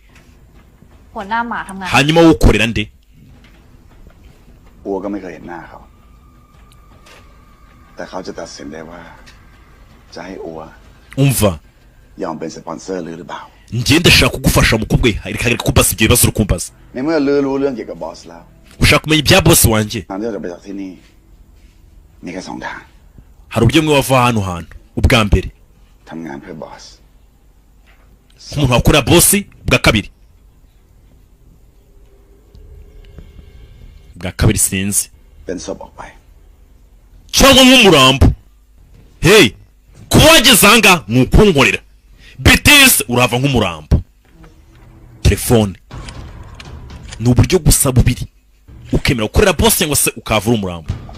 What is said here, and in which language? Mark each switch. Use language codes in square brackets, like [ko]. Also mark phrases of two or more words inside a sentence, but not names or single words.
[th] หัวหน้าหมาทำงาน [rw] hanyuma wowe ukorera nde [th] อัวก็ไม่เคยเห็นหน้าเขา แต่เขาจะตัดสินได้ว่าจะให้อัว [rw] umva [th] ยอมเป็นสปอนเซอร์หรือเปล่า [rw] njye ndashaka kugufasha mukobwa we harika kumbaza ibyo bibazo uri kumbaza [th] ในเมื่อลือรู้เรื่องเกี่ยวกับบอสแล้ว [rw] ushaka kumenya ibya bosi wanjye [th] ทางที่เราจะไปจากที่นี่มีแค่สองทาง [rw] hari uburyo bumwe wava hano hantu ubwa mbere [th] ทำงานเพื่อบอส [rw] nk'umuntu wakorera bosi bwa kabiri sinzi [th] เป็นศพออกไป [rw] cyangwa nk'umurambo hey kuba wageze ahangaha ni ukunkorera betesi urava nk'umurambo telefone ni uburyo gusa bubiri ukemera gukorera bosi cyangwa se ukavura umurambo